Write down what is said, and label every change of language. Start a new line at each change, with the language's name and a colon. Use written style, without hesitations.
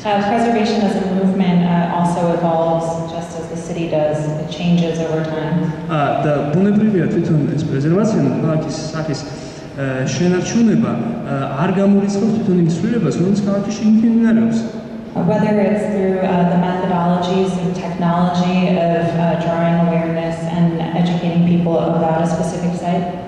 English: preservation as a movement also evolves just as the city does. It changes over time.
Georgian: და ბუნებრივია თვითონ ეს პრეზერვაცია ქალაქის სახის შენარჩუნება არ გამორიცხავს თვითონ იმ ცვლილებას, რომელიც ქალაქში მიმდინარეობს.
English: Whether it's through the methodologies and technology of drawing awareness and educating people about a specific site.